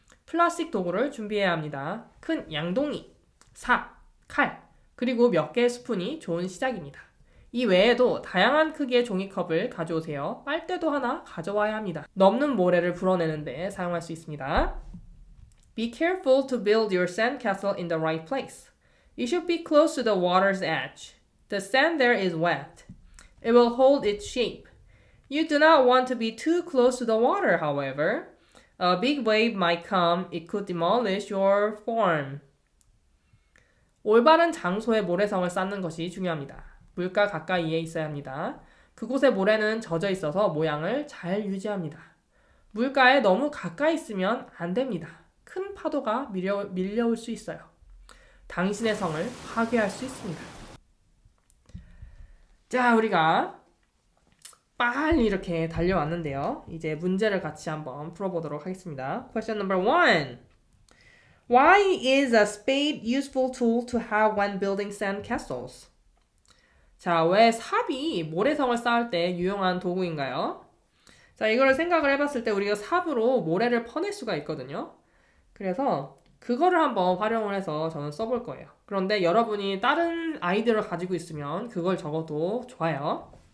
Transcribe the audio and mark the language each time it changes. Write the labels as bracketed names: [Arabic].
[Korean] 플라스틱 도구를 준비해야 합니다. 큰 양동이, 삽, 칼, 그리고 몇 개의 스푼이 좋은 시작입니다. 이 외에도 다양한 크기의 종이컵을 가져오세요. 빨대도 하나 가져와야 합니다. 넘는 모래를 불어내는 데 사용할 수 있습니다. [English] Be careful to build your sandcastle in the right place. It should be close to the water's edge. The sand there is wet. It will hold its shape. You do not want to be too close to the water, however. A big wave might come. It could demolish your form. [Korean] 올바른 장소에 모래성을 쌓는 것이 중요합니다. 물가 가까이에 있어야 합니다. 그곳의 모래는 젖어 있어서 모양을 잘 유지합니다. 물가에 너무 가까이 있으면 안 됩니다. 큰 파도가 밀려올 수 있어요. 당신의 성을 파괴할 수 있습니다. 자, 우리가 빨리 이렇게 달려왔는데요. 이제 문제를 같이 한번 풀어보도록 하겠습니다. [English] Question number 1. Why is a spade useful tool to have when building sand castles? [Korean] 자, 왜 삽이 모래성을 쌓을 때 유용한 도구인가요? 자, 이거를 생각을 해봤을 때 우리가 삽으로 모래를 퍼낼 수가 있거든요. 그래서 그거를 한번 활용을 해서 저는 써볼 거예요. 그런데 여러분이 다른 아이디어를 가지고 있으면 그걸 적어도 좋아요.